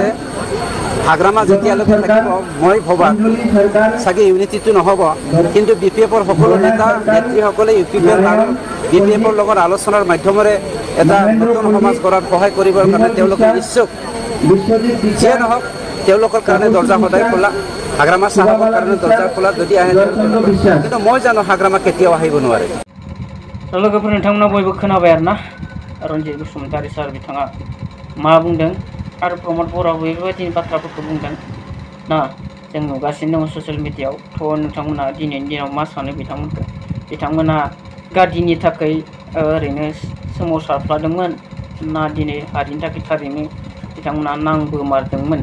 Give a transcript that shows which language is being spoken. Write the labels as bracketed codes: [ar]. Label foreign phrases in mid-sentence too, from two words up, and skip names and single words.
[as] হাগ্ৰামা যেতিয়ালৈকে থাকিব মই ভবা চাগে ইউনিটিটো নহ'ব, কিন্তু BPFৰ সকলো নেতা নেত্ৰীসকলে UPPL আৰু BPFৰ লগত আলোচনাৰ মাধ্যমেৰে এটা নতুন সমাজ গঢ়াত সহায় কৰিবৰ কাৰণে তেওঁলোকে ইচ্ছুক। যিয়ে নহওক তেওঁলোকৰ কাৰণে দৰ্জা সদায় খোলা, হাগ্ৰামা চাহাবৰ কাৰণে দৰ্জা খোলা, যদি আহে। কিন্তু মই জানো হাগ্ৰামা কেতিয়াও আহিব নোৱাৰে। [brx] लोगोफोर नोंथांमोना बयबो खोनाबाय आरोना रन्जित बसुमतारी सार बिथाङा मा बुंदों आरो प्रमोद बर'आबो बेबायदिनो बाथ्राफोरखौ बुंदों ना जों नुगासिनो दङ ससियेल मिडियायाव। थ' नोंथांमोना दिनैनि दिनाव मा सानो बिथांमोनखौ? बिथांमोना गादिनि थाखाय ओरैनो सोमावसारफ्लादोंमोन ना दिनै हारिनि थाखाय थारैनो बिथांमोना नांबोमारदोंमोन?